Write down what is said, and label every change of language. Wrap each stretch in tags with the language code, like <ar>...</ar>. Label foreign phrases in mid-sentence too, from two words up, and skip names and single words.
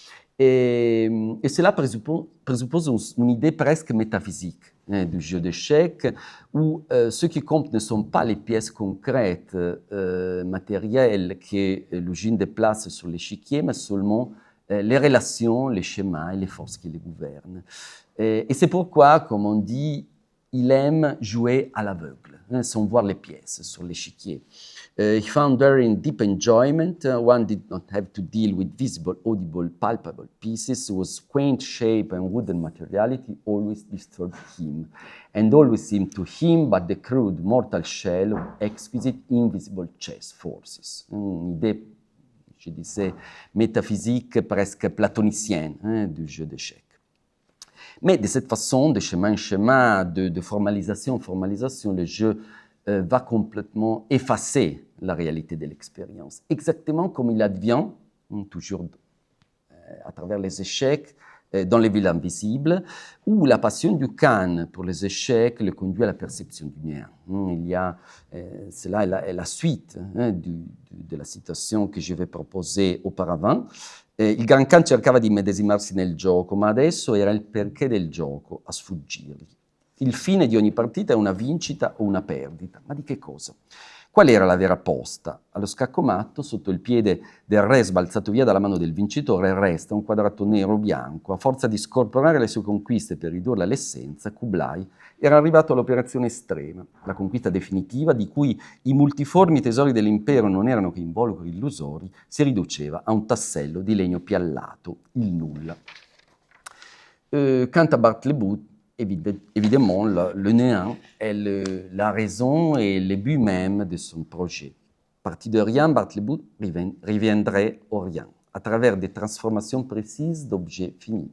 <fr>Et cela présuppose une idée presque métaphysique du jeu d'échecs, où ce qui compte ne sont pas les pièces concrètes, matérielles que le jeu déplace sur l'échiquier, mais seulement les relations, les schémas et les forces qui les gouvernent. Et c'est pourquoi, comme on dit, il aime jouer à l'aveugle, sans voir les pièces sur l'échiquier.</fr> <en>He found therein deep enjoyment. One did not have to deal with visible, audible, palpable pieces, whose quaint shape and wooden materiality always disturbed him, and always seemed to him but the crude mortal shell of exquisite invisible chess forces.</en> <fr>Une idée, je disais, métaphysique presque platonicienne du jeu d'échecs. Mais de cette façon, de schéma en schéma, de formalisation en formalisation, le jeu va complètement effacer la réalité de l'expérience. Exactement comme il advient, toujours à travers les échecs, dans les villes invisibles, où la passion du Khan pour les échecs le conduit à la perception du néant. Il y a, cela est la suite de la citation che je vais proposer auparavant.</fr> <it>Il Gran Khan cercava di immedesimarsi nel gioco, ma adesso era il perché del gioco a sfuggirgli. Il fine di ogni partita è una vincita o una perdita. Ma di che cosa? Qual era la vera posta? Allo scaccomatto, sotto il piede del re sbalzato via dalla mano del vincitore, resta un quadrato nero-bianco. A forza di scorporare le sue conquiste per ridurle all'essenza, Kublai era arrivato all'operazione estrema, la conquista definitiva di cui i multiformi tesori dell'impero non erano che involucri illusori, si riduceva a un tassello di legno piallato, il nulla.</it> <fr>Quant à Bartleby, évidemment, le néant est la raison et le but même de son projet. Parti de rien, Bartleby reviendrait au rien, à travers des transformations précises d'objets finis.</fr>